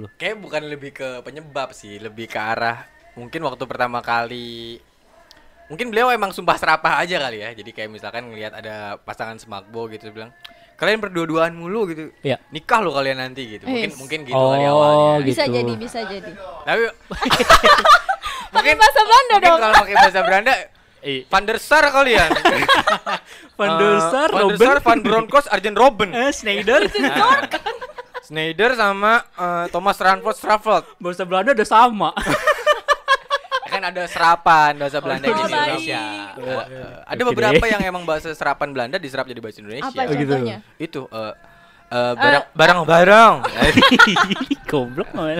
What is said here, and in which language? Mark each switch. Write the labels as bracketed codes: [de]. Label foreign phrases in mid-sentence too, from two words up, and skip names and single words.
[id] Kayak bukan lebih ke penyebab sih, lebih ke arah mungkin waktu pertama kali mungkin beliau emang sumpah serapah aja kali ya. Jadi kayak misalkan ngelihat ada pasangan Smakbo gitu bilang, "Kalian berdua-duaan mulu gitu. Iya. Nikah lo kalian nanti gitu." Mungkin gitu kali awalnya. Bisa gitu. bisa jadi. Tapi Pakai bahasa Belanda dong. Kalau pakai bahasa Belanda Van der Sar kalian. Van der Sar, Van Bronckhorst, Arjen Robben. Schneider. Schneider sama Thomas Raffelt. Bahasa Belanda udah sama. Kan ada serapan bahasa Belanda di Indonesia. Ada beberapa yang emang bahasa serapan Belanda diserap jadi bahasa Indonesia. Apa contohnya? Itu barang-barang. Goblok banget.